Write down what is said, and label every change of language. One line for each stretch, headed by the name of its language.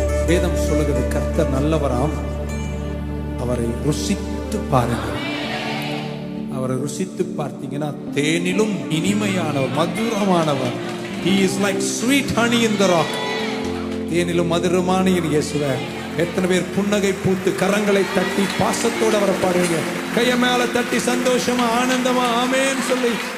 Tamil: வேதம் சொல்லுகிறது கர்த்தர் நல்லவராம், அவரை ருசித்து பாருங்கள். அவரை ருசித்து பார்த்தீங்கன்னா தேனிலும் இனிமையானவர், மதுரமானவர்.
English: He is like sweet honey in the rock.
Tamil: தேனிலும் மதுரமான இயேசுவே. எத்தனை பேர் புன்னகை பூத்து கரங்களை தட்டி பாசத்தோடு அவரை பாருங்க, கைய மேல தட்டி சந்தோஷமா ஆனந்தமா ஆமென் சொல்லி.